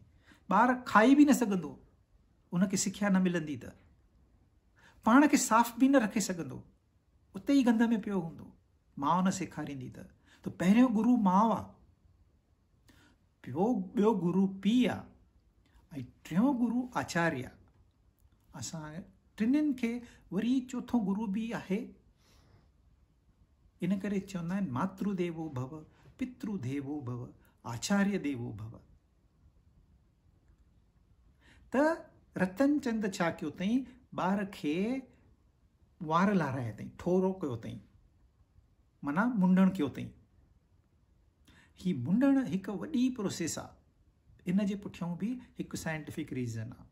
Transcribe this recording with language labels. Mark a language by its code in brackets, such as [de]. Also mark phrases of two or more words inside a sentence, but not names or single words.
[sd] ॿार खाई बि न सघंदो, उनखे सिख्या न मिलंदी त, पाण खे साफ़ बि न रखे सघंदो, उते ई गंद में पियो हूंदो, माउ न सेखारींदी त। पहिरियों गुरू माउ आहे, ॿियो गुरू पीउ आहे, ऐं टियों गुरू आचार्य आहे। असां टिनिनि खे वरी चौथो गुरू बि आहे। इन करे चवंदा आहिनि [sa] मातृदेवो भव, पितृदेवो भव, आचार्य देवो भव। [sd] त रतन चंद छा कयो अथई, ॿार खे वार लाराया अथई, ठोरो कयो अथई, माना मुंडण कयो अथई। ही मुंडण हिकु वॾी प्रोसेस आहे, इन जे पुठियां बि हिकु [en] scientific reason [sd] आहे।